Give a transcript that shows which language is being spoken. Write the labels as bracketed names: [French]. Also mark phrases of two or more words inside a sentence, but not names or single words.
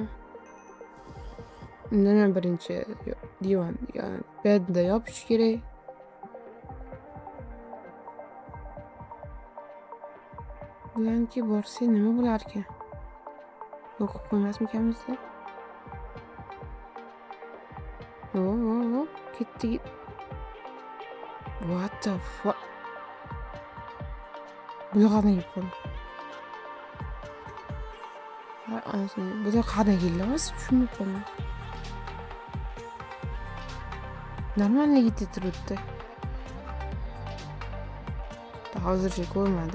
[Uzbek] Undan ham birinchi divan, ya'ni bedda yopish kerak. Bularniki borsa nima bo'larkan? Yo'qib qo'ymasmikanmizda? Ketdi. [English] What the fuck? [Uzbek] Bular qanday kelib qoldi? Bular qanday keldi? Tushunmayapman. Normalligida turibdi. Hozircha ko'rmadi.